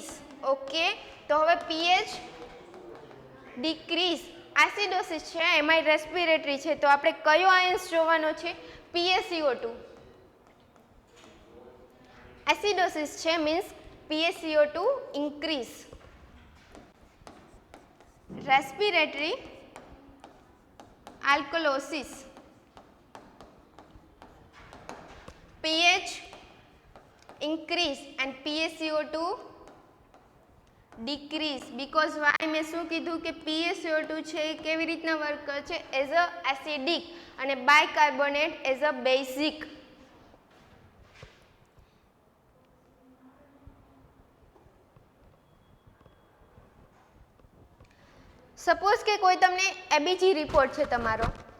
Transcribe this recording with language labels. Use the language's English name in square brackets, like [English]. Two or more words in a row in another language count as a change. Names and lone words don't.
[Gujarati] તો હવે [English] pH decrease acidosis [Gujarati] છે એમાં રેસ્પિરેટરી છે, તો આપણે કયો આયન્સ જોવાનો છે? PaCO2. એસિડોસિસ છે [English] means PaCO2 increase. રેસ્પિરેટરી alkalosis, pH increase and PaCO2 decrease. because why [Gujarati] મેં શું કીધું કે PaCO2 છે એ કેવી રીતના વર્ક કરે છે? [English] as a acidic અને bicarbonate as a basic. [Gujarati] સપોઝ કે કોઈ તમને [English] ABG report [Gujarati] છે તમારો,